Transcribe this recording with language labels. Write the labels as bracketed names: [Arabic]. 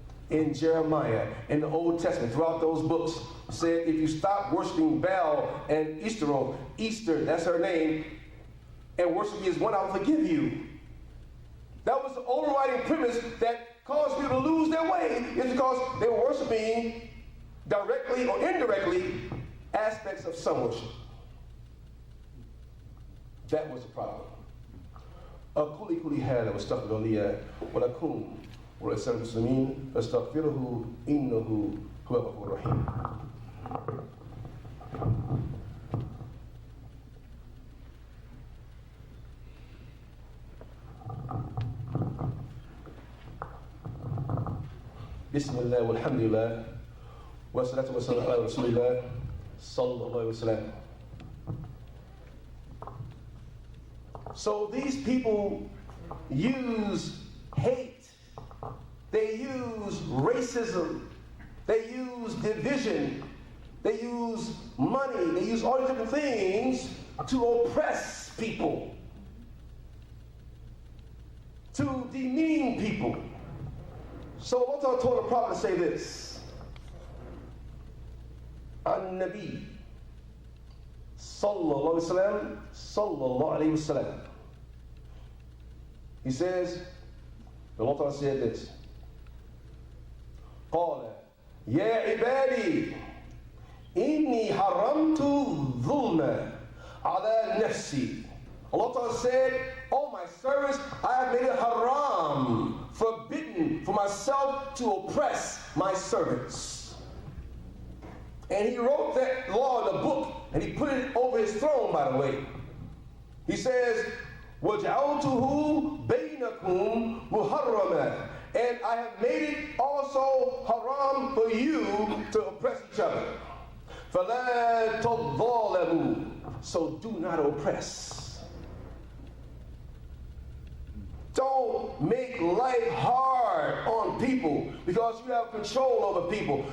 [English] In Jeremiah, in the Old Testament, throughout those books, said if you stop worshiping Baal and Easter, that's her name, and worship me as one, I'll forgive you. That was the overriding premise that caused people to lose their way, is because they were worshiping directly or indirectly aspects of some worship. That was the problem. [Arabic] كل هذا واستغفر لي ولكم ولسائر المسلمين فاستغفروه إنه هو الغفور الرحيم. بسم الله والحمد لله والصلاة والسلام على رسول الله صلى الله عليه وسلم. [English] So these people use hate, they use racism, they use division, they use money, they use all these different things to oppress people, to demean people. So Allah told the Prophet to say this, An-Nabi sallallahu alayhi wasallam. He says, Allah said this, [Arabic] قال يا عبادي إني حرمت الظلم على نفسي. [English] Allah said, oh my servants, I have made it haram, forbidden for myself to oppress my servants. And He wrote that law in a book, and He put it over His throne, by the way. He says, [Arabic] وَجَعَلْتُهُ بَيْنَكُمْ مُحَرَّمًا. [English] And I have made it also haram for you to oppress each other. [Arabic] فَلَا تَظَالَمُوا. [English] So do not oppress. Don't make life hard on people because you have control over people.